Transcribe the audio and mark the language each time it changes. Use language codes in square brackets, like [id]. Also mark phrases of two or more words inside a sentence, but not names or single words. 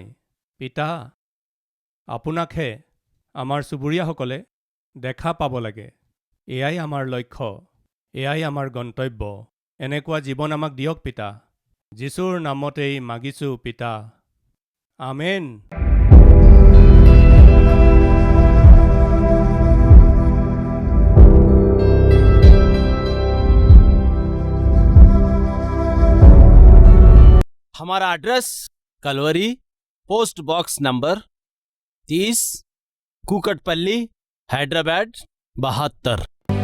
[as] পিতা, আপোনাকহে আমাৰ চুবুৰীয়াসকলে দেখা পাব লাগে। এয়াই আমাৰ লক্ষ্য, এয়াই আমাৰ গন্তব্য। এনেকুৱা জীৱন আমাক দিয়ক পিতা। যীশুৰ নামতেই মাগিছোঁ পিতা। আমেন। [hi] हमारा एड्रेस कलवरी, [en] post box number [hi] 30, कुकटपल्ली, हैदराबाद 72।